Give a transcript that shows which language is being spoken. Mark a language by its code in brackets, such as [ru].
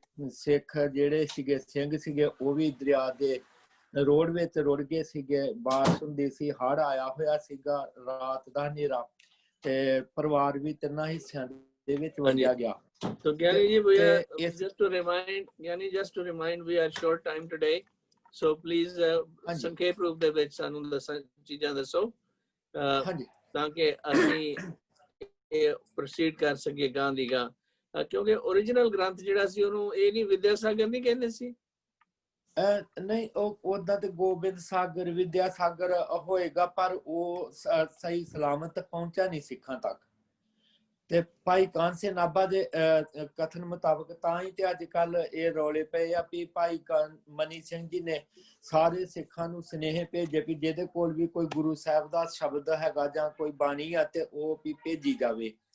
[pa] ਸਿੱਖ ਜਿਹੜੇ ਸੀਗੇ ਸਿੰਘ ਸੀਗੇ ਉਹ ਵੀ ਦਰਿਆ ਦੇ ਰੋਡ ਵਿੱਚ ਰੁੜ ਗਏ ਸੀਗੇ ਬਾਰਿਸ਼ ਹੁੰਦੀ ਸੀ ਹੜ੍ਹ ਆਇਆ ਹੋਇਆ ਸੀਗਾ ਰਾਤ ਦਾ ਹਨੇਰਾ ਤੇ ਪਰਿਵਾਰ ਵੀ ਤਿੰਨਾਂ ਹਿੱਸਿਆਂ ਦੇ ਵਿੱਚ ਵੰਡਿਆ ਗਿਆ [en] So Gyani ji, we are just to remind, we are short time today. So please, [pa] ਸੰਖੇਪ ਰੂਪ ਦੇ ਵਿੱਚ ਸਾਨੂੰ ਚੀਜ਼ਾਂ ਦੱਸੋ ਤਾਂ ਕਿ ਅਸੀਂ ਇਹ ਪ੍ਰੋਸੀਡ ਕਰ ਸਕੀਏ ਗਾਂ ਦੀ ਗਾਂ ਕਿਉਂਕਿ ਓਰੀਜਨਲ ਗ੍ਰੰਥ ਜਿਹੜਾ ਸੀ ਉਹਨੂੰ ਇਹ ਨਹੀਂ ਵਿਦਿਆਸਾਗਰ ਨਹੀਂ ਕਹਿੰਦੇ ਸੀ ਨਹੀਂ ਉਹ ਉਦਾਂ ਤੇ ਗੋਬਿੰਦ ਸਾਗਰ ਵਿਦਿਆਸਾਗਰ ਹੋਏਗਾ ਪਰ ਉਹ ਸਹੀ ਸਲਾਮਤ ਪਹੁੰਚਿਆ ਨਹੀਂ ਸਿੱਖਾਂ ਤੱਕ ਤੇ ਭਾਈ ਕਾਨ ਸਿੰਘ ਨਾਭਾ ਦੇ ਕਥਨ ਮੁਤਾਬਕ ਤਾਂ ਹੀ ਤੇ ਅੱਜ ਕੱਲ ਇਹ ਰੌਲੇ ਪਏ ਆ ਵੀ ਭਾਈ ਮਨੀ ਸਿੰਘ ਜੀ ਨੇ ਸਾਰੇ ਸਿੱਖਾਂ ਨੂੰ ਸੁਨੇਹੇ ਭੇਜੇ ਵੀ ਜਿਹਦੇ ਕੋਲ ਵੀ ਕੋਈ ਗੁਰੂ ਸਾਹਿਬ ਦਾ ਸ਼ਬਦ ਹੈਗਾ ਜਾਂ ਕੋਈ ਬਾਣੀ ਆ ਤੇ ਉਹ ਵੀ ਭੇਜੀ ਜਾਵੇ